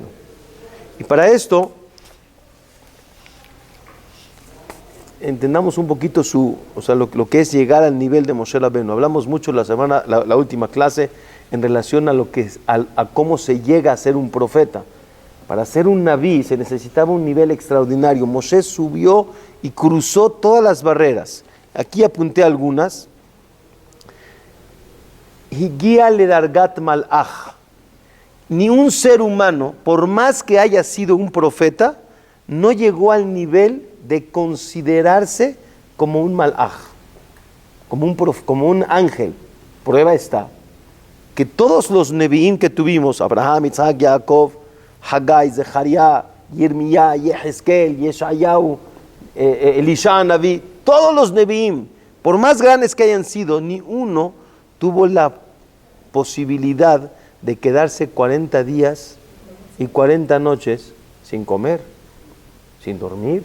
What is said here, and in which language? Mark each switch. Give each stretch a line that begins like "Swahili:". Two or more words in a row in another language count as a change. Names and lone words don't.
Spanish: Y para esto, entendamos un poquito lo que es llegar al nivel de Moshe Rabbeinu. Hablamos mucho la última clase en relación a cómo se llega a ser un profeta. Para ser un naví se necesitaba un nivel extraordinario. Moshe subió y cruzó todas las barreras. Aquí apunté algunas.
Hebrew: הגיע לדרגת מלאך.
Spanish: Ni un ser humano, por más que haya sido un profeta, no llegó al nivel de considerarse como un malach, como un ángel. Prueba está que todos los nevi'im que tuvimos, Abraham, Isaac, Jacob, Haggai, Zechariah, Yirmiyah, Yehezkel, Yeshayahu, Elisha, Naví, todos los nevi'im, por más grandes que hayan sido, ni uno tuvo la posibilidad de quedarse 40 días y 40 noches sin comer, sin dormir.